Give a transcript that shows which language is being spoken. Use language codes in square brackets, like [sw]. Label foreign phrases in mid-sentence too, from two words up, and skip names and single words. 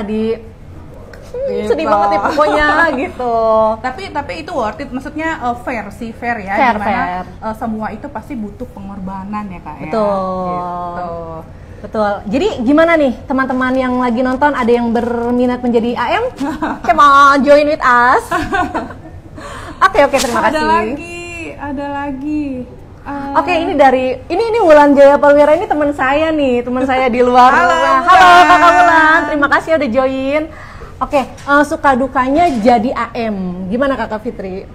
[id] Gitu. sedih banget ya pokoknya gitu. Tapi itu [en] worth it, [id] maksudnya fair ya, Fair. Semua itu pasti butuh pengorbanan ya kak. Betul. Ya? Gitu. Betul. Jadi gimana nih teman-teman yang lagi nonton, ada yang berminat menjadi AM? [en] Come on, join with us. [id] Oke, terima kasih. Ada lagi. Oke, ini dari ini Wulan Jaya Palwira, ini teman saya nih, teman saya di luar. Halo Kakak Wulan, terima kasih udah join. Oke, suka dukanya jadi AM, gimana Kakak Fitri?